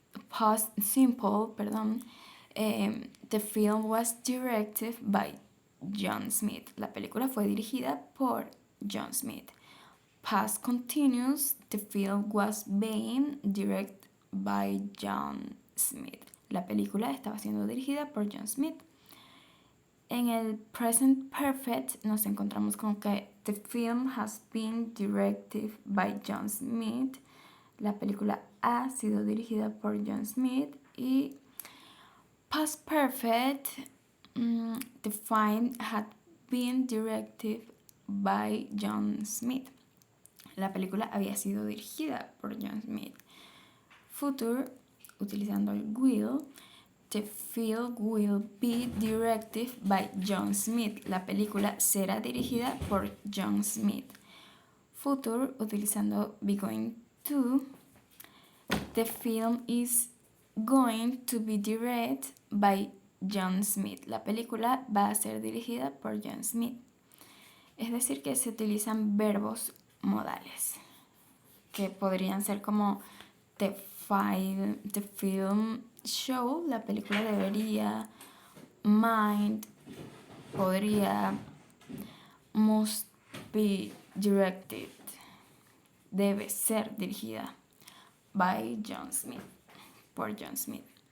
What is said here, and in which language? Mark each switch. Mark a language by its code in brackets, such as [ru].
[en] Past simple, "The film was directed by John Smith". [es] La película fue dirigida por John Smith. [en] Past continuous, "The film was being directed by John Smith". [es] La película estaba siendo dirigida por John Smith. En el present perfect nos encontramos con que [en] "The film has been directed by John Smith". [es] La película ha sido dirigida por John Smith. Y [en] past perfect, "The film had been directed by John Smith". [es] La película había sido dirigida por John Smith. [en] Future, [es] utilizando el [en] will, "The film will be directed by John Smith". [es] La película será dirigida por John Smith. [en] Future, [es] utilizando [en] be going to, "The film is going to be directed by John Smith". [es] La película va a ser dirigida por John Smith. Es decir, que se utilizan verbos modales, que podrían ser como [en] "The film show", [es] la película debería, [en] "mind", [es] podría, [en] "must be directed", [es] debe ser dirigida, [en] by John Smith, [es] por John Smith.